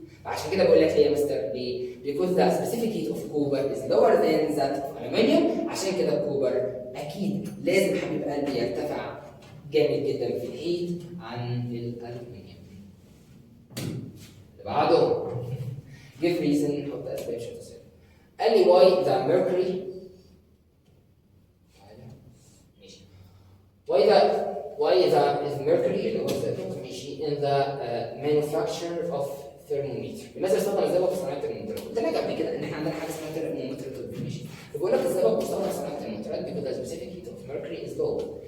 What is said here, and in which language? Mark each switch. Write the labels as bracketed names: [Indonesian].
[Arabic] فعشان كده بقول لك ليه يا مستر؟ ليه؟ [English] because the specific heat of copper is lower than that of aluminium. [Arabic] عشان كده الكوبر اكيد لازم حبيب قلبي يرتفع جامد جدا في الهيت عن الالومنيوم. اللي بعده [English] give reason [Arabic] حط اسباب شو تصير. قال لي [English] why the mercury why the mercury [Arabic] اللي هو الزئبق ماشي [English] in the manufacture of thermometer. [Arabic] لماذا استخدم الزئبق في صناعه الترمومترات؟ قلت لك قبل كده ان احنا عندنا حاجه اسمها ترمومتر طبي ماشي. فبقول لك الزئبق بيستخدم في صناعه الترمومترات [English] because the specific heat of mercury is low.